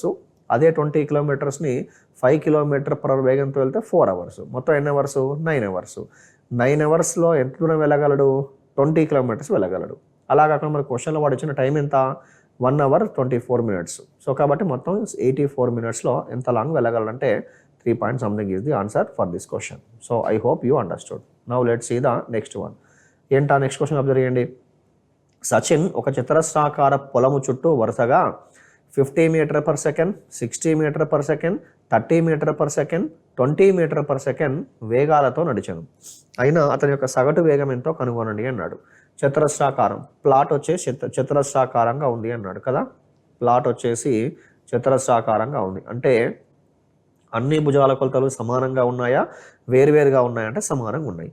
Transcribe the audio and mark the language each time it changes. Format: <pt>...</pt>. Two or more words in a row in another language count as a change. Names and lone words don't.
<te>అదే 20 కిలోమీటర్స్ని 5 km/h వేగంతో వెళ్తే 4 అవర్స్. మొత్తం ఎన్ని అవర్స్, 9 అవర్స్. 9 అవర్స్లో ఎంత దూరం వెళ్ళగలడు, 20 కిలోమీటర్స్ వెళ్ళగలడు. అలా కాకుండా మన క్వశ్చన్లో వాడు ఇచ్చిన టైం ఎంత, 1 అవర్ 24 మినిట్స్. సో కాబట్టి మొత్తం 84 మినిట్స్లో ఎంత లాంగ్ వెళ్ళగలంటే</te> <en>3 point something is the answer for this question. So I hope you understood. Now let's see the next one.</en> <te>ఏంటా</te> <en>next question</en> <te>అబ్జర్వ్ చేయండి. సచిన్ ఒక చతురస్రాకార పొలము చుట్టూ వరుసగా 50 m/s, 60 m/s, 30 m/s, 20 m/s వేగాలతో నడిచాను. అయినా అతని యొక్క సగటు వేగం ఎంతో కనుగొనండి అన్నాడు. చతురస్రాకారం, ప్లాట్ వచ్చేసి చతురస్రాకారంగా ఉంది అన్నాడు కదా. ప్లాట్ వచ్చేసి చతురస్రాకారంగా ఉంది అంటే అన్ని భుజాల కొలతలు సమానంగా ఉన్నాయా, వేరువేరుగా ఉన్నాయంటే సమానంగా ఉన్నాయి.</te>